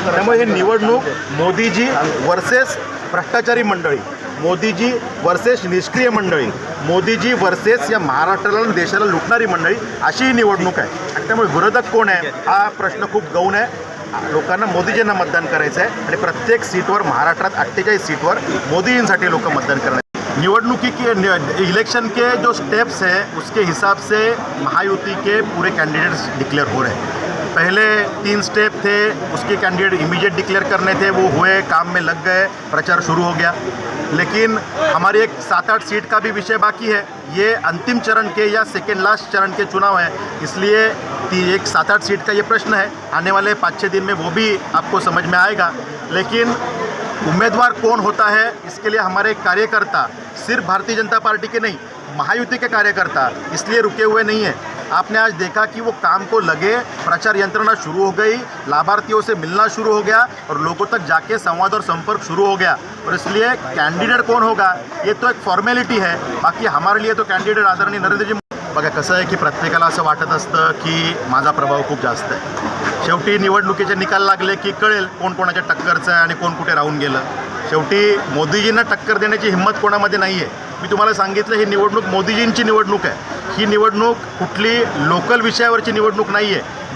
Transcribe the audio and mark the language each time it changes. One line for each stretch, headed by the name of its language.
Marathi: त्यामुळे हे निवडणूक मोदीजी वर्सेस भ्रष्टाचारी मंडळी, मोदीजी वर्सेस निष्क्रिय मंडळी, मोदीजी वर्सेस या महाराष्ट्राला आणि देशाला लुटणारी मंडळी अशी ही निवडणूक आहे। आणि त्यामुळे विरोधक कोण आहे हा प्रश्न खूप गौण आहे। लोकांना मोदीजींना मतदान करायचं आहे आणि प्रत्येक सीटवर महाराष्ट्रात 48 सीटवर मोदीजींसाठी लोक मतदान करणार।
Hindi: निवडणुकी के इलेक्शन के जो स्टेप्स हैं उसके हिसाब से महायुति के पूरे कैंडिडेट्स डिक्लेयर हो रहे हैं। पहले 3 स्टेप थे, उसके कैंडिडेट इमीडिएट डिक्लेयर करने थे, वो हुए, काम में लग गए, प्रचार शुरू हो गया। लेकिन हमारी एक 7-8 सीट का भी विषय बाकी है। ये अंतिम चरण के या सेकेंड लास्ट चरण के चुनाव हैं, इसलिए एक 7-8 सीट का ये प्रश्न है। आने वाले 5-6 दिन में वो भी आपको समझ में आएगा। लेकिन उम्मीदवार कौन होता है इसके लिए हमारे कार्यकर्ता सिर्फ भारतीय जनता पार्टी के नहीं, महायुति के कार्यकर्ता इसलिए रुके हुए नहीं हैं आपने आज देखा कि वो काम को लगे, प्रचार यंत्रणा शुरू हो गई, लाभार्थियों से मिलना शुरू हो गया और लोगों तक जाके संवाद और संपर्क शुरू हो गया। और इसलिए कैंडिडेट कौन होगा ये तो एक फॉर्मॅलिटी है, बाकी हमारे लिए तो कैंडिडेट आदरणीय नरेंद्रजी।
Marathi: बघा कसं आहे की प्रत्येकाला असं वाटत असतं की माझा प्रभाव खूप जास्त आहे। शेवटी निवडणुकीचे निकाल लागले की कळेल कोण कोणाच्या टक्करचं आहे आणि कोण कुठे राहून गेलं। शेवटी मोदीजींना टक्कर देण्याची हिंमत कोणामध्ये नाही आहे। मी तुम्हाला सांगितलं ही निवडणूक मोदीजींची निवडणूक आहे। ही निवडणूक कुठली लोकल विषयावरची निवडणूक नाही आहे।